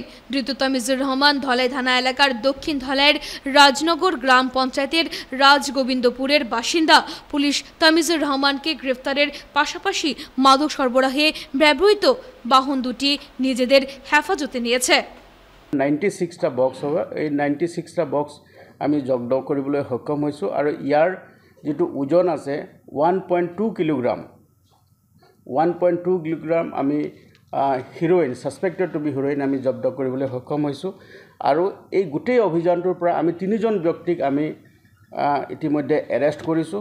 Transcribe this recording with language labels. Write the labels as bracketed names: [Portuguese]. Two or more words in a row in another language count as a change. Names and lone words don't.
[Bangla] ধৃত তামিজুর রহমান ধলাই থানা এলাকার দক্ষিণ ধলাইয়ের রাজনগর গ্রাম পঞ্চায়েতের রাজগোবিন্দপুরের বাসিন্দা। পুলিশ তামিজুর রহমানকে গ্রেফতারের পাশাপাশি মাদক সরবরাহে ব্যবহৃত বাহন দুটি নিজেদের হেফাজতে নিয়েছে। [Assamese] 96টা বক্স হ'ব, এই 96টা বক্স আমি জব্দ কৰিবলৈ সক্ষম হৈছোঁ আৰু ইয়াৰ যেটো ওজন আছে 1.2 কিলোগ্ৰাম 1.2 কিলোগ্ৰাম আমি হিৰোইন, [English] suspected to be heroin [Assamese] আমি জব্দ কৰিবলৈ সক্ষম হৈছোঁ। আৰু এই গোটেই অভিযানটোৰ পৰা আমি 3জন ব্যক্তিক আমি ইতিমধ্যে এৰেষ্ট কৰিছোঁ।